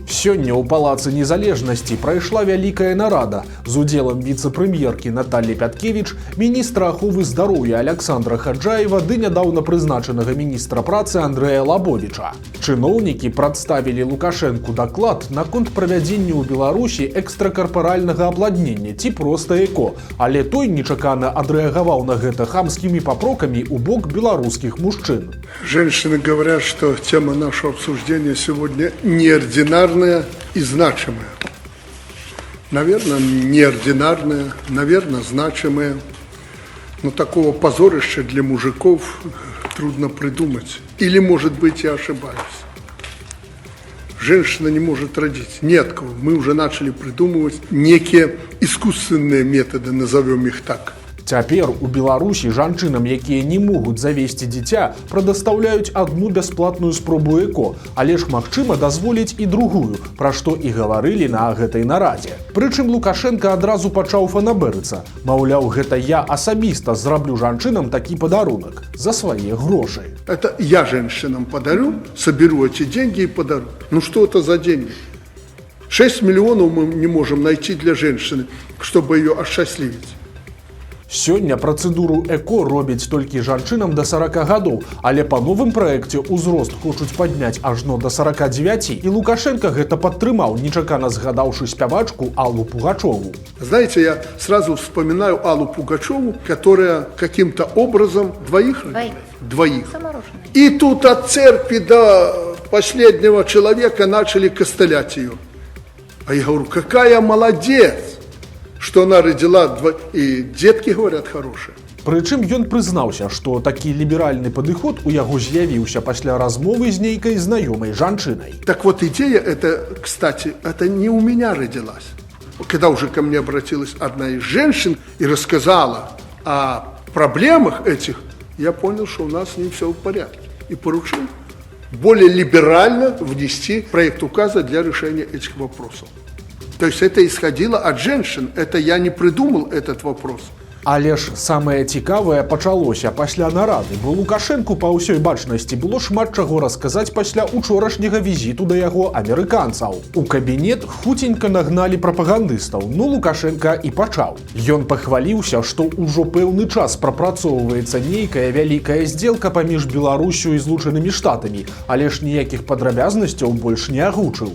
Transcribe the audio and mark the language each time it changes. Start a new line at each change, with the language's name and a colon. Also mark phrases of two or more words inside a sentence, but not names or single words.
Belarusian: Сёння ў Палацы Незалежнасці прайшла вялікая нарада з удзелам віцэ-прэм'еркі Наталлі Пяткевіч, міністра аховы здароўя Аляксандра Хаджаева ды нядаўна прызначанага міністра працы Андрэя Лабовіча. Чыноўнікі прадставілі Лукашэнку даклад наконт правядзення ў Беларусі экстракарпаральнага апладнення ці проста эко, але той нечакана адрэагаваў на гэта хамскімі
Russian: попроками у бок белорусских мужчин. Женщины говорят, что тема нашего обсуждения сегодня неординарная и значимая. Наверное, неординарная, наверное, значимая. Но такого позорища для мужиков трудно придумать. Или, может быть, я ошибаюсь. Женщина не может родить. Ни от кого. Мы уже начали придумывать некие искусственные методы, назовем их так.
Belarusian: Цяпер у Беларусі жанчынам, якія не могуць завесці дзіця, прадастаўляюць адну бясплатную спробу эко, але ж магчыма дазволіць і другую, пра што і гаварылі на гэтай нарадзе. Прычым Лукашенко адразу пачаў фанабэрыцца. Маўляў, гэта я асабіста зраблю жанчынам такі падарунак за свае грошы.
Russian: Это я женщинам подарю, соберу эти деньги и подарю. Ну что это за деньги? 6 миллионов мы не можем найти для женщины, чтобы ее осчастливить.
Belarusian: Сёння працэдуру эко робяць толькі жанчынам да 40 гадоў, але па новым праекце ўзрост хочуць падняць ажно да 49, і Лукашенко гэта падтрымаў, нечакана згадаўшы спявачку Аллу Пугачеву.
Russian: Знаете, я сразу вспоминаю Аллу Пугачеву, которая каким-то образом двоих. И тут от церкви до последнего человека начали костылять ее. А я говорю, какая молодец! Что она родила, и детки, говорят, хорошие.
Belarusian: Прычым ён прызнаўся, што такі ліберальны падыход у яго з'явіўся пасля размовы з нейкай знаёмай жанчынай.
Russian: Так вот, идея эта, кстати, это не у меня родилась. Когда уже ко мне обратилась одна из женщин и рассказала о проблемах этих, я понял, что у нас с ним все в порядке. И поручил более либерально внести проект указа для решения этих вопросов. То есть это исходило от женщин, это я не придумал этот вопрос.
Belarusian: Але ж самае цікавае пачалося пасля нарады, бо Лукашэнку па ўсёй бачнасці было шмат чаго расказаць пасля учорашняга візіту да яго амерыканцаў. У кабінет хуценька нагналі прапагандыстаў, ну Лукашенко і пачаў. Ён пахваліўся, што ўжо пэўны час прапрацоўваецца нейкая вялікая здзелка паміж Беларусю і Злучанымі Штатамі, але ж ніякіх падрабязнасцяў больш не агучыў.